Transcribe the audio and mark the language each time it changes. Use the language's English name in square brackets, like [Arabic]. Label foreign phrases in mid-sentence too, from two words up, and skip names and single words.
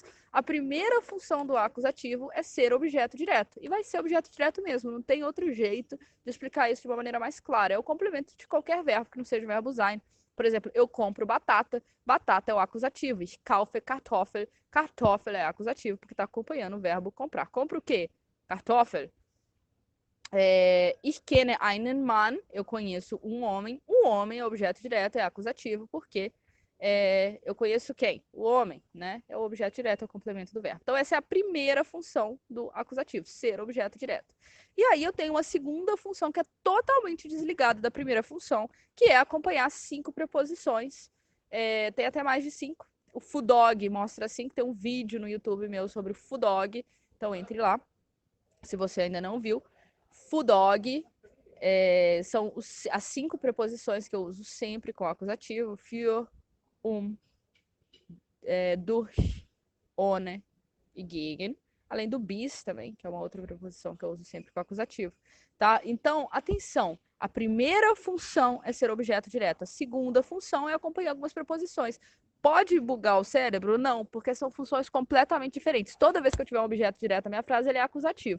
[Portuguese] A primeira função do acusativo é ser objeto direto. E vai ser objeto direto mesmo, não tem outro jeito de explicar isso de uma maneira mais clara. É o complemento de qualquer verbo que não seja o verbo sein. Por exemplo, eu compro batata, batata é o acusativo. [German] Ich kaufe Kartoffel, [Portuguese] Kartoffel é acusativo, porque está acompanhando o verbo comprar. Compra o quê? [German] Kartoffel. Ich kenne einen Mann, [Portuguese] eu conheço um homem. O homem é objeto direto, é acusativo, porque eu conheço quem? O homem, né? É o objeto direto, é o complemento do verbo. Então, essa é a primeira função do acusativo, ser objeto direto. E aí eu tenho uma segunda função que é totalmente desligada da primeira função, que é acompanhar 5 preposições. Tem até mais de 5. O fudog mostra 5, tem um vídeo no YouTube meu sobre o fudog, então entre lá, se você ainda não viu. Fudog são as 5 preposições que eu uso sempre com acusativo. [German] Für, durch, ohne e gegen. [Portuguese] Além do bis também, que é uma outra preposição que eu uso sempre com acusativo. Tá? Então, atenção. A primeira função é ser objeto direto. A segunda função é acompanhar algumas preposições. Pode bugar o cérebro? Não, porque são funções completamente diferentes. Toda vez que eu tiver um objeto direto na minha frase, ele é acusativo.